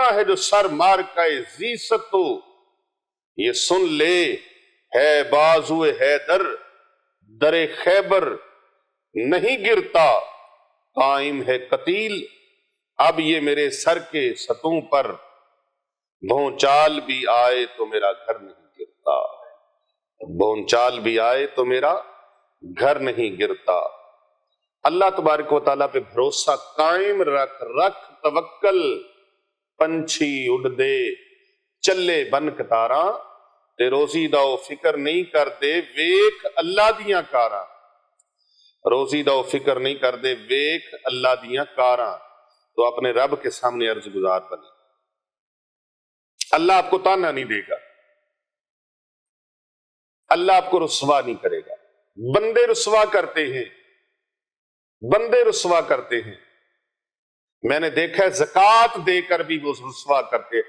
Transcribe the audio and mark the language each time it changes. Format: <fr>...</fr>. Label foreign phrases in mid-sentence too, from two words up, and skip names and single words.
<ur>ہے جو سر مار کا عزت تو یہ سن لے، ہے بازو حیدر در خیبر نہیں گرتا، قائم ہے قتیل اب یہ میرے سر کے ستوں پر، بھونچال بھی آئے تو میرا گھر نہیں گرتا، بھونچال بھی آئے تو میرا گھر نہیں گرتا۔ اللہ تبارک و تعالیٰ پہ بھروسہ قائم رکھ توکل،</ur> <pa>پنچھی اڑ دے چلے بن کتاراں، تے روزی دا فکر نہیں کر دے ویکھ اللہ دیاں کاراں، روزی دا فکر نہیں کر دے ویکھ اللہ دیاں کاراں۔</pa> <ur>تو اپنے رب کے سامنے عرض گزار بنے، اللہ آپ کو تانا نہیں دے گا، اللہ آپ کو رسوا نہیں کرے گا۔ بندے رسوا کرتے ہیں، بندے رسوا کرتے ہیں، میں نے دیکھا ہے زکوٰۃ دے کر بھی وہ رسوا کرتے ہیں۔</ur>